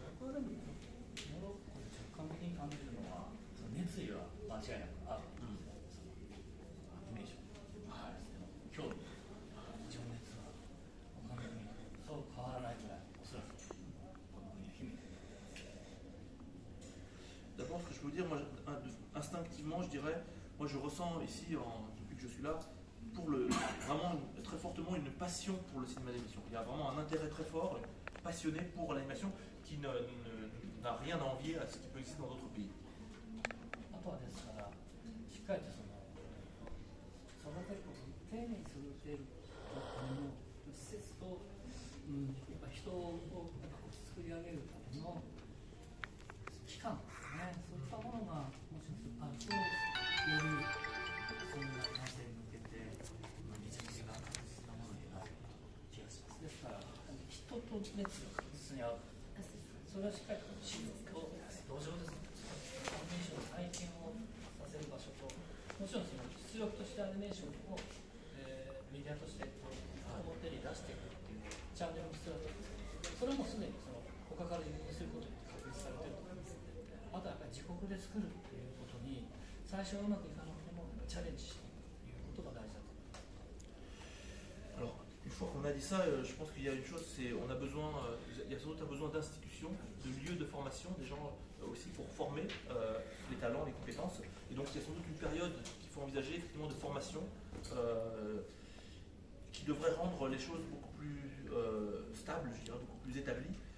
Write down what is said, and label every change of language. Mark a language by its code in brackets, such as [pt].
[ja] これでもモロッコで直感的に感じるのは、熱意は間違いなくある。アニメーションに対しての興味、情熱は他の国とそう変わらないぐらい、おそらくこの国は秘めている。 [fr] D'abord, ce que je peux vous dire, moi, instinctivement, je dirais, moi je ressens ici, depuis que je suis là, vraiment très fortement une passion pour le cinéma d'animation. Il y a vraiment un intérêt très fort, passionné pour l'animation, qui n'a rien à envier à ce qui peut exister dans d'autres pays. [ja] あとはですから、しっかりと育てることを丁寧に育てるための施設と、やっぱ人を作り上げるための期間ですね、そういったものがもしあると、よりそんな完成に向けて道筋が確実なものになる気がします。ですから、人と熱が確実に合う。それはしっかりと資料と土壌ですね。アニメーションの体験をさせる場所と、もちろんその出力としてアニメーションを、メディアとして表に出していくっていうチャンネルも必要だと思うんですけど、それもすでに他から輸入することに確立されていると思いますので、あとはやっぱり自国で作るっていうことに最初はうまくいかなくてもチャレンジしていくということが大事だと思います。 [fr] Alors, une Une fois qu'on a dit ça, je pense qu'il y a une chose, c'est on a besoin, il y a sans doute un besoin d'institutions, de lieux de formation, des gens aussi pour former les talents, les compétences. Et donc il y a sans doute une période qu'il faut envisager effectivement de formation qui devrait rendre les choses beaucoup plus stables, je dirais, beaucoup plus établies.